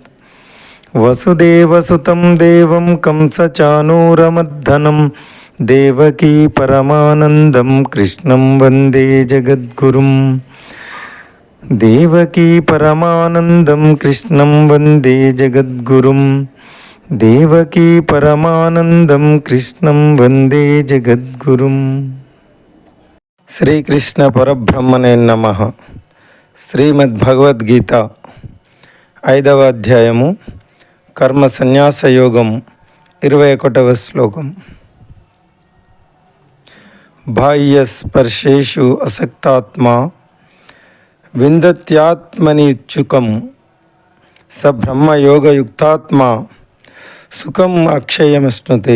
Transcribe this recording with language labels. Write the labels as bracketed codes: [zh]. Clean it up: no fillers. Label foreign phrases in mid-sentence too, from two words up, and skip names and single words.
[sa] वसुदेवसुतं देवं कंसचाणूरमर्दनं देवकी परमानन्दं कृष्णं वन्दे जगद्गुरुं। देवकी परमानन्दं कृष्णं वन्दे जगद्गुरुं। देवकी परमानंदं कृष्णं वंदे जगद्गुरुं। శ్రీకృష్ణ పరబ్రహ్మణే నమః. [te] శ్రీమద్భగవద్గీత 5వ అధ్యాయము కర్మ సన్యాస యోగం 21వ శ్లోకం. [sa] బాహ్యస్పర్శేషు అసక్తాత్మా విందత్యాత్మనిచ్చుకం స బ్రహ్మయోగయుక్తాత్మా సుఖం అక్షయమశ్నుతే.